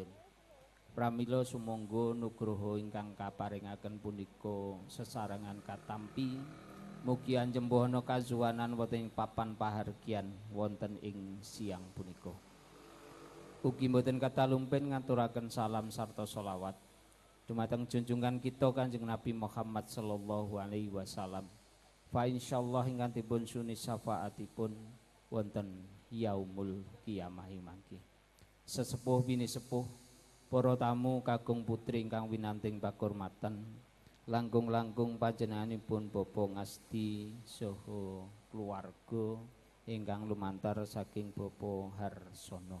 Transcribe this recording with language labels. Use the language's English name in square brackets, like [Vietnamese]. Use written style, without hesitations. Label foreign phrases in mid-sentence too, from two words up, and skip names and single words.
[Javanese] Pramila sumangga nugroho ingkang kaparingaken punika sesarengan katampi mugi anjembohana kazuwanan wonten ing papan pahargyan wonten ing siang punika. Ugi mboten katalumpen ngaturaken salam sarta sholawat dumateng junjungan kita Kanjeng Nabi Muhammad [Arabic] صلى الله عليه وسلم. فإن شاء الله [Javanese] ingkang dipun suni syafaatipun wonten [Arabic] يوم القيامة [Javanese] mangke. Sesepuh bini sepuh, para tamu kakung putri ingkang winanting pakurmatan, langkung-langkung panjenenganipun Bapak Ngasti saha keluarga ingkang lumantar saking Bapak Harsono.